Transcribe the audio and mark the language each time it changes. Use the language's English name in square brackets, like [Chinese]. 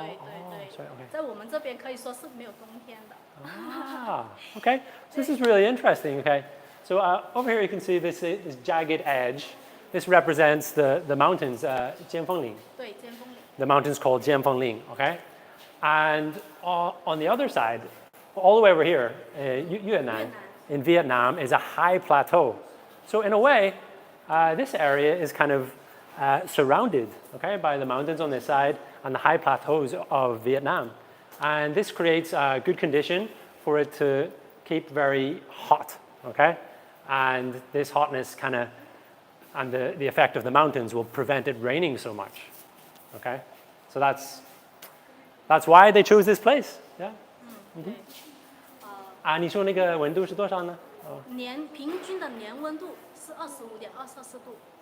[Chinese] 对，在我们这边可以说是没有冬天的。 [English] Okay. So this is really interesting. Okay. So over here you can see this jagged edge. This represents the mountains, 尖峰岭. [Chinese] 对，尖峰岭。 [English] The mountain's called 尖峰岭. Okay. And on the other side, all the way over here, Hainan, in Vietnam, is a high plateau. So in a way, this area is kind of surrounded, okay, by the mountains on this side and the high plateaus of Vietnam. And this creates a good condition for it to keep very hot, okay? And this hotness and the effect of the mountains will prevent it raining so much, okay? So that's why they chose this place, yeah? [Chinese] 你说那个温度是多少呢？平均的年温度是25.2摄氏度。